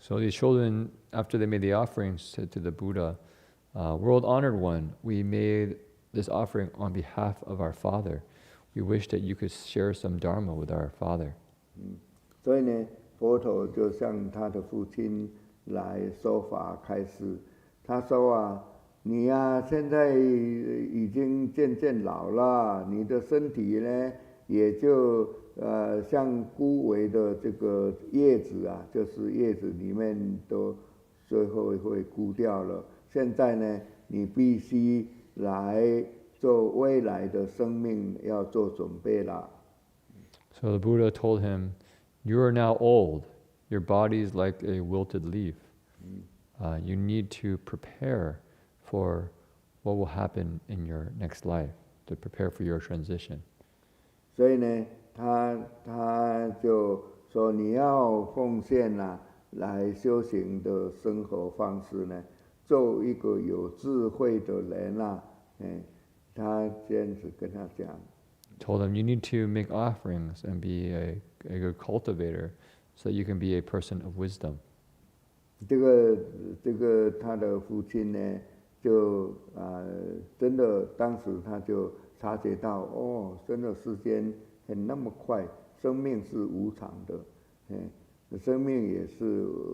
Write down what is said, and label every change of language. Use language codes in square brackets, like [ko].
[en] So these children, after they made the offering, said to the Buddha, "World honored one, we made this offering on behalf of our father. We wish that you could share some Dharma with our father." [zh] 所以呢，佛陀就向他的父亲来说法开示。他说啊，你啊现在已经渐渐老了，你的身体呢也就像枯萎的这个叶子啊，就是叶子里面都最后会枯掉了。现在呢，你必须来做未来的生命要做准备了。 [en] So the Buddha told him, "You are now old. Your body is like a wilted leaf. You need to prepare for what will happen in your next life, to prepare for your transition." [zh] 所以呢，他就说你要奉献啊，来修行的生活方式呢，做一个有智慧的人啊，他这样子跟他讲。 [en] Told him, "You need to make offerings and be a good cultivator, so that you can be a person of wisdom." [zh] 这个他的父亲呢，就真的当时他就察觉到，哦，真的时间很那么快，生命是无常的，生命也是